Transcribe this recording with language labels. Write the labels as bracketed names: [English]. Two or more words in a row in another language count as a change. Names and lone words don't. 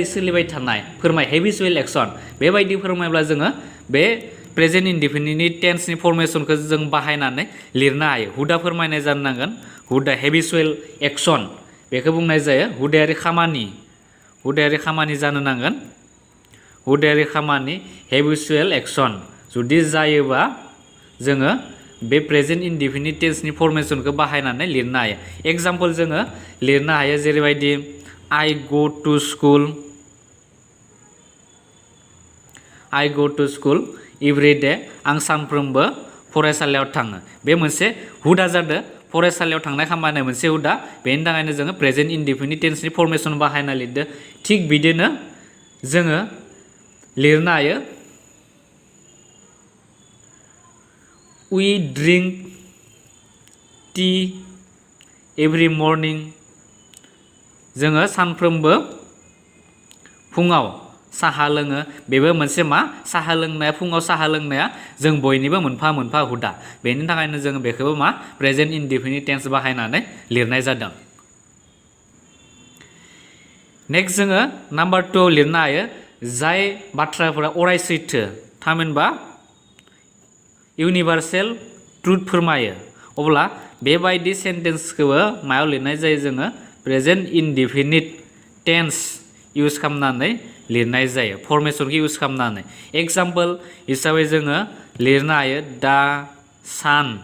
[Bodo] सोलिबाय थानाय [English] habitual action [Bodo] बेबायदि फोरमायब्ला जोङो बे [English] present indefinite [Bodo] टेन्सनि फरमेसनखौ जों बाहायनानै लिरनो हायो हुदा फोरमायनाय जानो नांगोन हुदा [English] habitual action [Bodo] बेखौ बुंनाय जायो हुदायारि खामानि जानो नांगोन हुदायारि खामानि [English] habitual action [Bodo] जुदि जायोबा जोङो बे [English] present indefinite [Bodo] टेन्सनि फरमेसनखौ बाहायनानै लिरनो हायो एग्जाम्पल जोङो लिरनो हायो जेरैबायदि [English] I go to school every day [Bodo] आं सानफ्रोमबो फरायसालियाव थाङो बे मोनसे हुदा जादों फरायसालियाव थांनाय खामानिया मोनसे हुदा बेनि थाखायनो जोङो [English] present indefinite [Bodo] टेन्सनि फरमेसन बाहायना लिरदो थिग बिदिनो जोङो लिरनो हायो [English] we drink tea every morning [Bodo] जोङो सानफ्रोमबो फुङाव साहा लोङो बेबो मोनसे मा साहा लोंनाया फुङाव साहा लोंनाया जों बयनिबो मोनफा मोनफा हुदा बेनि थाखायनो जों बेखौबो मा [English] present indefinite tense [Bodo] बाहायनानै लिरनाय जादों नेक्स्ट जोङो नाम्बार 2 आव लिरनो हायो जाय बाथ्राफोरा अराय सैथो थामहिनबा [English] universal truth [Bodo] फोरमायो अब्ला बेबायदि सेन्टेन्सखौबो मायाव लिरनाय जायो जोङो [English] present indefinite tense use [Bodo] खालामनानै लिरनाय जायो फर्मेसनखौ इउज खालामनानै एग्जाम्पल हिसाबै जोङो लिरनो हायो दा सान